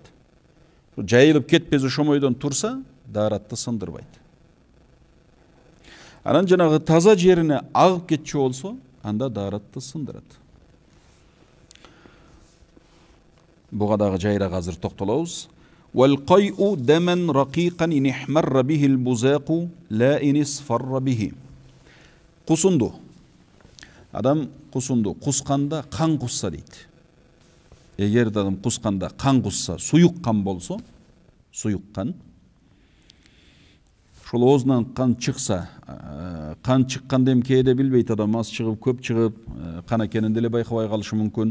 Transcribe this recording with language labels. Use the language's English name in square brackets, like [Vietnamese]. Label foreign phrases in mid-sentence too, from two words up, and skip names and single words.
[Kyrgyz] Жайылып кетпес ошомойдон турса, daarатты сындырбайт. Анан жанагы таза жерине агып кетчү болсо, анда daarатты сындырат. Буга дагы жайрак азыр токтолобуз. [Arabic] وَالْقَيْءُ دَمًا رَقِيقًا إِنْ احْمَرَّ بِهِ الْبُزَاقُ لَا إِنْ اصْفَرَّ بِهِ. [Kyrgyz] Кусунду. Адам кусунду. Кусканда кан кусса дейт. Эгер адам кусканда кан кусса, суюк кан болсо, суюк кан. Ошол оозунан кан чыкса, кан чыкканды кээде билбейт адам, аз чыгып, көп чыгып, кан экенин деле байкабай калышы мүмкүн.